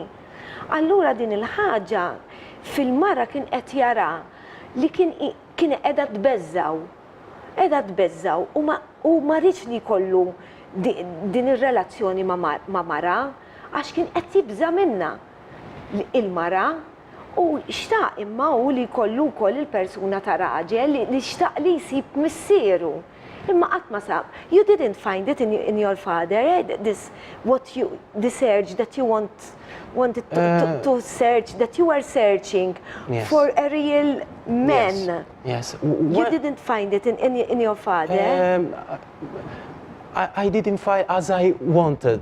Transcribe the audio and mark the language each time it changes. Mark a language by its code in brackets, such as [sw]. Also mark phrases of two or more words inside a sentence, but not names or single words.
[mt] Allura din il-ħaġa fil-mara kien qed jara li kien qiegħda tbeżżaw u ma rridx li jkollu din ir-relazzjoni ma' mara għax kien qed jibża minnha il-mara u xtaq imma hu li jkollu wkoll il-persuna ta' raġel li xtaq li jsib missieru. Imma qatt ma sab. [en] You didn't find it in your father, this urge that you wanted to search, that you were searching for a real man. Yes. You didn't find it in your father? I didn't find as I wanted.